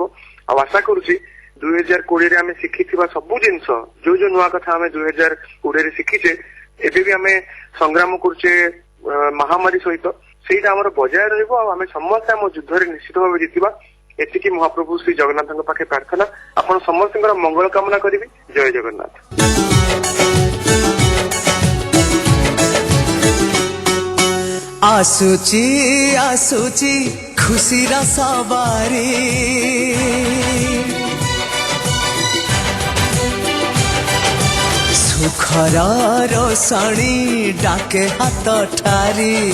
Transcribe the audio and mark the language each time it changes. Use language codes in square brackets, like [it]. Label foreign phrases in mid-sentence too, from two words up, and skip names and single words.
[or] ଆଉ ଆଶା କରୁଛି 2020ରେ ଆମେ ଶିଖିଥିବା ସବୁ ଜିନିଷ, ଯୋଉ ଯୋଉ ନୂଆ କଥା ଆମେ 2020ରେ ଶିଖିଛେ, ଏବେ ବି ଆମେ ସଂଗ୍ରାମ କରୁଛେ ମହାମାରୀ ସହିତ, ସେଇଟା ଆମର ବଜାୟ ରହିବ ଆଉ ଆମେ ସମସ୍ତେ ଆମ ଯୁଦ୍ଧରେ ନିଶ୍ଚିତ ଭାବେ ଜିତିବା। ଏତିକି ମହାପ୍ରଭୁ ଶ୍ରୀ ଜଗନ୍ନାଥଙ୍କ ପାଖେ ପ୍ରାର୍ଥନା। ଆପଣ ସମସ୍ତଙ୍କର ମଙ୍ଗଳ କାମନା କରିବି। ଜୟ ଜଗନ୍ନାଥ। ଆସୁଛି ଆସୁଛି ଖୁସିର ସବାରି ସୁଖର ରୋଶନି ଡାକେ ହାତ ଠାରି